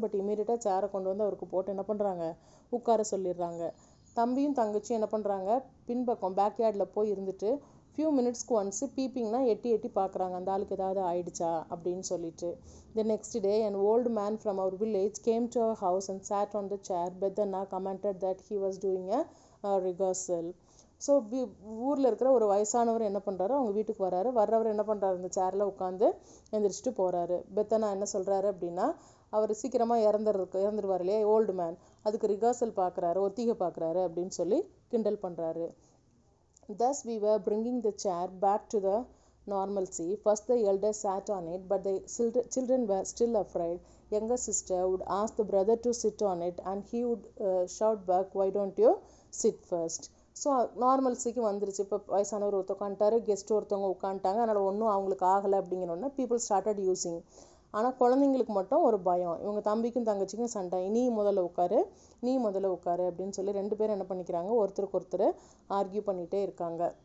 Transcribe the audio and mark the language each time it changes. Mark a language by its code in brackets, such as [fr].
[ta] But இமீடியட்டாக சேரை கொண்டு வந்து அவருக்கு போட்டு என்ன பண்ணுறாங்க, உட்கார சொல்லிடுறாங்க. தம்பியும் தங்கச்சியும் என்ன பண்ணுறாங்க, பின்பக்கம் பேக்யார்டில் போய் இருந்துட்டு [en] few மினிட்ஸ்க்கு once [ta] பீப்பிங்னா எட்டி எட்டி பார்க்குறாங்க அந்த ஆளுக்கு ஏதாவது ஆயிடுச்சா அப்படின்னு சொல்லிட்டு. [en] The next day an old man from our village came to our house and sat on the chair. Bedana commented that he was doing a rehearsal. [ta] So ஊரில் இருக்கிற ஒரு வயசானவர் என்ன பண்ணுறாரு, அவங்க வீட்டுக்கு வர்றாரு. வர்றவர் என்ன பண்ணுறாரு, இந்த சேரில் உட்காந்து எந்திரிச்சிட்டு போகிறாரு. பெத்தனா என்ன சொல்கிறாரு அப்படின்னா, அவர் சீக்கிரமாக இறந்துருவார் இல்லையா ஓல்டு மேன், அதுக்கு ரிஹர்சல் பார்க்குறாரு, ஒத்திகை பார்க்குறாரு அப்படின்னு சொல்லி கிண்டல் பண்ணுறாரு. [en] Thus we were bringing the chair back to the normalcy. First the elders sat on it, but the children were still afraid. Younger sister would ask the brother to sit on it, and he would shout back, why don't you sit first? [ta] So நார்மல்ஸிக்கு வந்துருச்சு. இப்போ வயசானவர் ஒருத்தர் உட்காந்துட்டாரு, guest ஒருத்தவங்க உட்காந்துட்டாங்க, அதனால் ஒன்றும் அவங்களுக்கு ஆகலை அப்படிங்கிறோன்னா [en] People started using. [ta] ஆனால் குழந்தைங்களுக்கு மட்டும் ஒரு பயம், இவங்க தம்பிக்கும் தங்கச்சிக்கும் சண்டை, நீ முதல்ல உட்காரு அப்படின்னு சொல்லி ரெண்டு பேரும் என்ன பண்ணிக்கிறாங்க, ஒருத்தருக்கு ஒருத்தர் ஆர்கியூ பண்ணிகிட்டே இருக்காங்க.